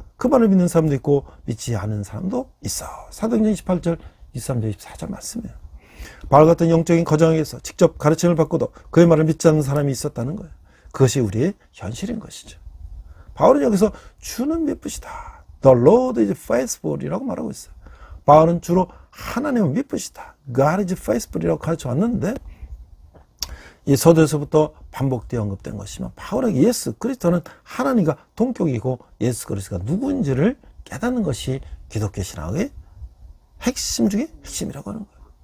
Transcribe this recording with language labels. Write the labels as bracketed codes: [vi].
[ko] 그 말을 믿는 사람도 있고 믿지 않은 사람도 있어. 사도행전 28절 23절 24절 말씀이에요. 바울 같은 영적인 거장에게서 직접 가르침을 받고도 그의 말을 믿지 않는 사람이 있었다는 거예요. 그것이 우리의 현실인 것이죠. 바울은 여기서 주는 미쁘시다. [en] The Lord is faithful [ko] 이라고 말하고 있어요. 바울은 주로 하나님은 미쁘시다. [en] God is faithful [ko] 이라고 가르쳐 왔는데 이 서두에서부터 반복되어 언급된 것이면 바울에게 예수 그리스도는 하나님과 동격이고 예수 그리스도가 누구인지를 깨닫는 것이 기독교 신앙의 핵심 중에 핵심이라고 하는 거예요.